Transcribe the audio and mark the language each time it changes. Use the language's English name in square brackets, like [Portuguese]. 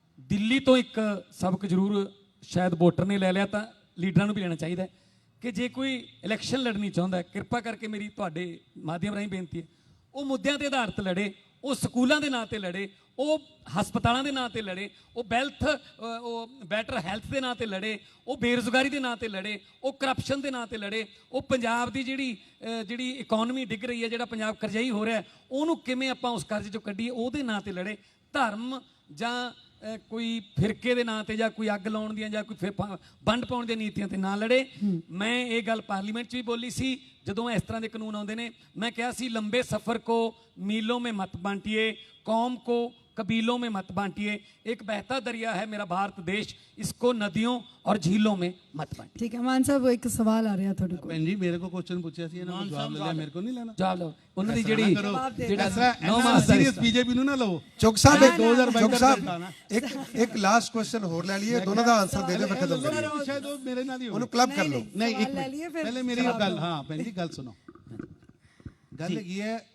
[Punjabi] ਦਿੱਲੀ ਤੋਂ ਇੱਕ ਸਬਕ ਜ਼ਰੂਰ ਸ਼ਾਇਦ ਵੋਟਰ ਨੇ ਲੈ ਲਿਆ, ਤਾਂ ਲੀਡਰਾਂ ਨੂੰ ਵੀ ਲੈਣਾ ਚਾਹੀਦਾ ਹੈ ਕਿ ਜੇ ਕੋਈ ਇਲੈਕਸ਼ਨ ਲੜਨੀ ਚਾਹੁੰਦਾ ਹੈ, ਕਿਰਪਾ ਕਰਕੇ ਮੇਰੀ ਤੁਹਾਡੇ ਮਾਧਿਅਮ ਰਾਹੀਂ ਬੇਨਤੀ ਹੈ, ਉਹ ਮੁੱਦਿਆਂ ਤੇ ਆਧਾਰਿਤ ਲੜੇ, ਉਹ ਸਕੂਲਾਂ ਦੇ ਨਾਂ ਤੇ ਲੜੇ, ਉਹ ਹਸਪਤਾਲਾਂ ਦੇ ਨਾਂ ਤੇ ਲੜੇ, ਉਹ ਉਹ ਬੈਟਰ ਹੈਲਥ ਦੇ ਨਾਂ ਤੇ ਲੜੇ, ਉਹ ਬੇਰੁਜ਼ਗਾਰੀ ਦੇ ਨਾਂ ਤੇ ਲੜੇ, ਉਹ ਕਰਪਸ਼ਨ ਦੇ ਨਾਂ ਤੇ ਲੜੇ, ਉਹ ਪੰਜਾਬ ਦੀ ਜਿਹੜੀ ਇਕਨੋਮੀ ਡਿੱਗ ਰਹੀ ਹੈ, ਜਿਹੜਾ ਪੰਜਾਬ ਕਰਜ਼ਾਈ ਹੋ ਰਿਹਾ, ਉਹਨੂੰ ਕਿਵੇਂ ਆਪਾਂ ਉਸ ਕਰਜ਼ੇ ਚੋਂ ਕੱਢੀਏ, ਉਹਦੇ ਨਾਂ ਤੇ ਲੜੇ। ਧਰਮ ਜਾਂ ਕੋਈ ਫਿਰਕੇ ਦੇ ਨਾਂ ਤੇ ਜਾਂ ਕੋਈ ਅੱਗ ਲਾਉਣ ਦੀਆਂ ਜਾਂ ਕੋਈ ਵੰਡ ਪਾਉਣ ਦੀਆਂ ਨੀਤੀਆਂ ਤੇ ਨਾ ਲੜੇ। ਮੈਂ ਇਹ ਗੱਲ ਪਾਰਲੀਮੈਂਟ 'ਚ ਵੀ ਬੋਲੀ ਸੀ ਜਦੋਂ ਇਸ ਤਰ੍ਹਾਂ ਦੇ ਕਾਨੂੰਨ ਆਉਂਦੇ ਨੇ। ਮੈਂ ਕਿਹਾ ਸੀ ਲੰਬੇ ਸਫ਼ਰ [Hindi] को मीलों में मत बांटिए, कौम को कबीलों में मत बांटिए, एक बहता दरिया है मेरा भारत देश, इसको नदियों और झीलों में मत बांटिए। ठीक है मान साहब, वो एक सवाल आ रहा [Punjabi] ਤੁਹਾਡੇ ਕੋਲ। ਭੈਣ ਜੀ ਮੇਰੇ ਕੋਲ ਕੁਐਸਚਨ ਪੁੱਛਿਆ ਸੀ, ਇਹਨਾਂ ਨੂੰ ਜਵਾਬ ਲੈ ਲਿਆ, ਮੇਰੇ ਕੋਲ ਨਹੀਂ ਲੈਣਾ। ਚਲੋ ਉਹਨਾਂ ਦੀ ਜਿਹੜੀ ਐਸਾ ਸੀਰੀਅਸ ਬੀਜੇਪੀ ਨੂੰ ਨਾ ਲਓ। ਚੁਗ ਸਾਹਿਬ, ਇੱਕ 2022 ਚੁਗ ਦਾ ਸਾਹਿਬ ਰਿਜ਼ਲਟ ਆਉਣਾ। ਇੱਕ ਲਾਸਟ ਕੁਐਸਚਨ ਹੋਰ ਲੈ ਲਈਏ, ਦੋਨਾਂ ਦਾ ਆਨਸਰ ਦੇ ਦਿਓ, ਫਿਰ ਖਤਮ ਕਰੀਏ। ਸ਼ਾਇਦ ਉਹ ਮੇਰੇ ਨਾਲ ਹੀ ਉਹਨੂੰ ਕਲੱਬ ਕਰ ਲਓ। ਨਹੀਂ, ਇੱਕ ਲੈ ਲਈਏ ਮਿੰਟ ਫਿਰ ਪਹਿਲੇ ਮੇਰੀ ਗੱਲ, ਹਾਂ ਭੈਣ ਜੀ ਗੱਲ ਸੁਣੋ। ਗੱਲ ਕੀ ਹੈ,